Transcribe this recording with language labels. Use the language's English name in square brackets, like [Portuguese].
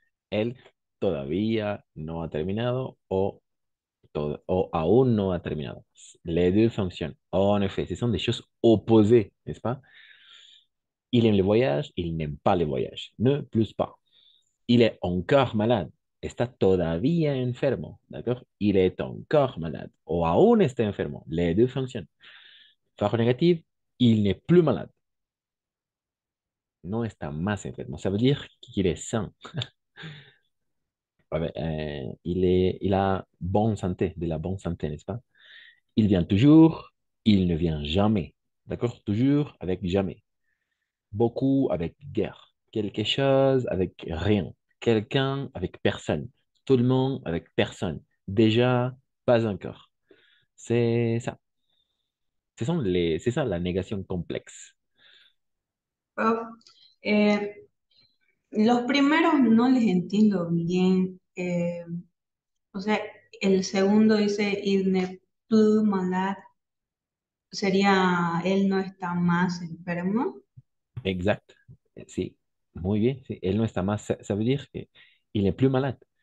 [Spanish] Él todavía no ha terminado o aún no ha terminado. [French] Les deux fonctionnent. En effet, ce sont des choses opposées, n'est-ce pas? Il aime le voyage, il n'aime pas le voyage. Ne plus pas. Il est encore malade. [Spanish] Está todavía enfermo, d'accord? [French] Il est encore malade. [Spanish] O aún está enfermo. [French] Les deux fonctionnent. Forme négative, il n'est plus malade. [Spanish] No está más enfermo. [French] Ça veut dire qu'il est sain. Ouais, il a bonne santé, de la bonne santé, n'est-ce pas? Il vient toujours, il ne vient jamais. D'accord? Toujours avec jamais. Beaucoup avec guerre. Quelque chose avec rien. Quelqu'un avec personne. Tout le monde avec personne. Déjà, pas encore. C'est ça. C'est ça la négation complexe. [Spanish] Prof, eh, los primeros no les entiendo bien. O sea, el segundo dice [French] il n'est plus malade. [Spanish] Sería él no está más enfermo. Exact. Sí. Muy bien. Sí. Él no está más. [French] Ça veut dire qu'il n'est plus malade.